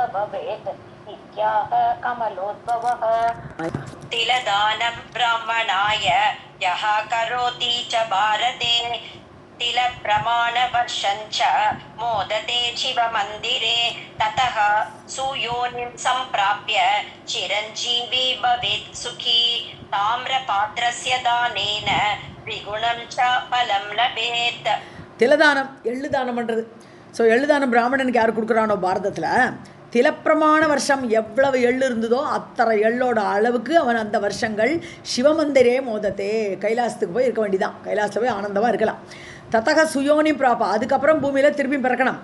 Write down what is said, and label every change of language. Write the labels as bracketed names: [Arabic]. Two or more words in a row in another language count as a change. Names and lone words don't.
[Sanskrit] भवेत् इत्याह कमलोद्भवः तिलदानं ब्राह्मणाय यः करोति च भारते तिलप्रमाणवर्षं च मोदते शिवमन्दिरे ततः सुयोनिं सम्प्राप्य चिरञ्जीवी भवेत् सुखी ताम्रपात्रस्य दानेन द्विगुणं च फलं लभेत्. [Tamil] திலதானம் எள்ளு தானம் பண்ணுறது. ஸோ எள்ளு தானம் பிராமணனுக்கு யார் கொடுக்குறானோ பாரதத்தில் திலப்பிரமாண வருஷம் எவ்வளவு எள்ளு இருந்ததோ அத்தனை எள்ளோட அளவுக்கு அவன் அந்த வருஷங்கள் [Sanskrit] शिवमन्दिरे मोदते [Tamil] கைலாசத்துக்கு போய் இருக்க வேண்டியதான். கைலாசத்தில் போய் ஆனந்தமாக இருக்கலாம். [Sanskrit] ततः सुयोनिं प्राप्य [Tamil] அதுக்கப்புறம் பூமியில் திரும்பி பிறக்கணும்.